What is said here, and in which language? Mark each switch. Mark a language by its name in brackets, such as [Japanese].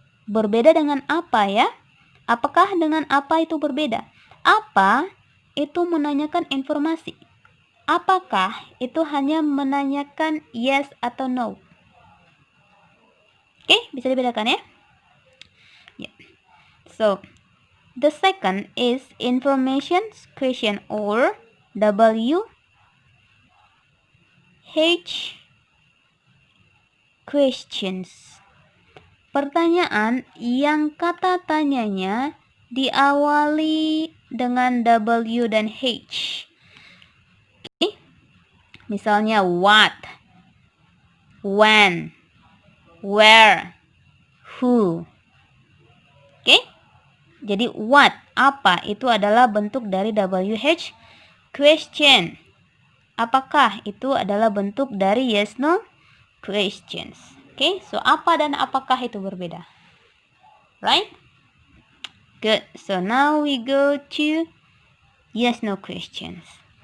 [Indonesian] Berbeda dengan apa ya? Apakah dengan apa itu berbeda? Apa itu menanyakan informasi. Apakah itu hanya menanyakan yes atau no. Oke, bisa dibedakan ya? Yeah. [English] So, the second is information question or WH questions. [Indonesian] pertanyaan yang kata tanyanya diawali dengan W dan H. Okay? Misalnya what, when, where, who. Oke? Jadi what, apa, itu adalah bentuk dari WH question. Apakah itu adalah bentuk dari yes no questions. Oke, so apa dan apakah itu berbeda. [English] Right? Good. So now we go to yes no questions.